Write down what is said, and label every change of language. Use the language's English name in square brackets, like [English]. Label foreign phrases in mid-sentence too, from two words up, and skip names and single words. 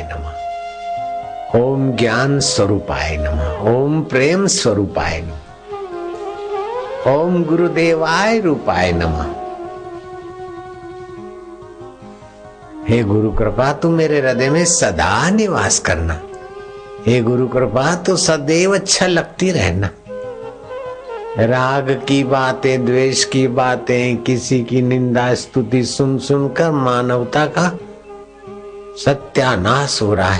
[Sanskrit] नमः, ओम ज्ञान स्वरूपाय नमः, ओम प्रेम स्वरूपाय नमः, ओम गुरुदेवाय रूपाय नमः। [Hindi] हे गुरु कृपा तू मेरे हृदय में सदा निवास करना। हे गुरु कृपा तू सदैव अच्छा लगती रहना। राग की बातें, द्वेष की बातें, किसी की निंदा स्तुति सुन सुनकर मानवता का सत्यानाश हो रहा है।